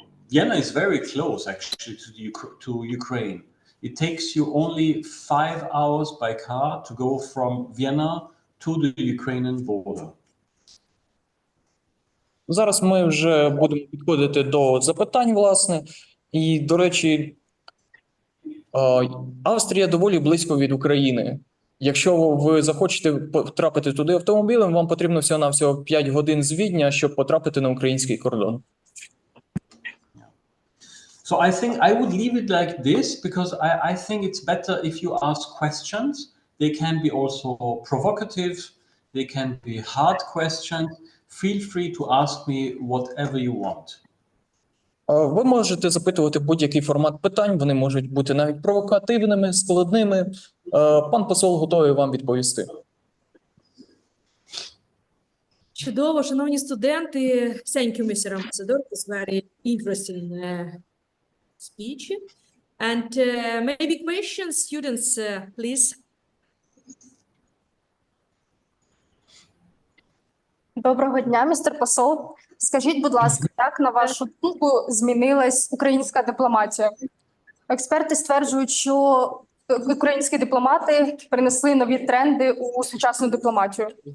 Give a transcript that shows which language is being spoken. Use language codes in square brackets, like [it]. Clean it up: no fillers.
[en] Vienna is very close, actually, to Ukraine. It takes you only 5 hours by car to go from Vienna to the Ukrainian border. [uk] Зараз ми вже будемо підходити до запитань, власне. І, до речі, Австрія доволі близько від України. Якщо ви захочете потрапити туди автомобілем, вам потрібно всього-навсього 5 годин з Відня, щоб потрапити на український кордон. [en] So I think I would leave it like this, because I think it's better if you ask questions. They can be also provocative. They can be hard questions. Feel free to ask me whatever you want. [uk] Ви можете запитувати будь-який формат питань, вони можуть бути навіть провокативними, складними. Пан посол готовий вам відповісти. Чудово, шановні студенти. [en] Thank you, Mr. Ambassador. It's very interesting speech. And maybe questions, students, please. [uk] Доброго дня, містер посол. Скажіть, будь ласка, як, на вашу думку, змінилась українська дипломатія? Експерти стверджують, що українські дипломати принесли нові тренди у сучасну дипломатію.